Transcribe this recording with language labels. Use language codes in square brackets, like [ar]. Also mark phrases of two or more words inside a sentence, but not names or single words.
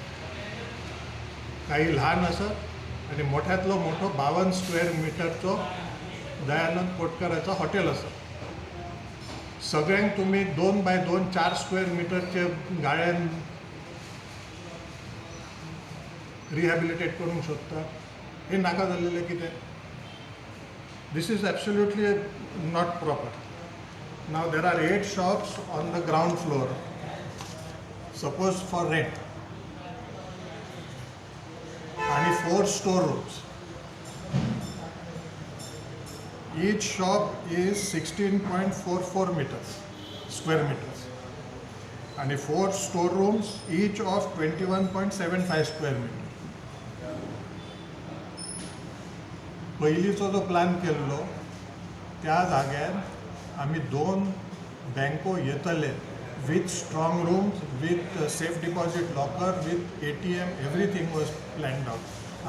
[kok] काही लहान असत आणि मोठ्यातलो मोठो 52 स्क्वेअर मिटरचो दयानंद कोटकराचा हॉटेल असत. सगळ्यांक तुम्ही 2 बाय 2 4 स्क्वेअर मिटरचे गाळ्यान रिहॅबिलिटेट करूंक सोदता. हे नाका जाल्लेलें कितें? [en] This is absolutely not proper. Now there are 8 shops on the ground floor, suppose for rent, आणि 4 store rooms. Each shop is 16.44 meters, square meters, and 4 storerooms, each of 21.75 square meters. [kok] पयलींचो जो प्लॅन केल्लो त्या जाग्यार आमी 2 बँको येतले [en] with strong rooms, with safe deposit locker, with ATM, everything was planned out.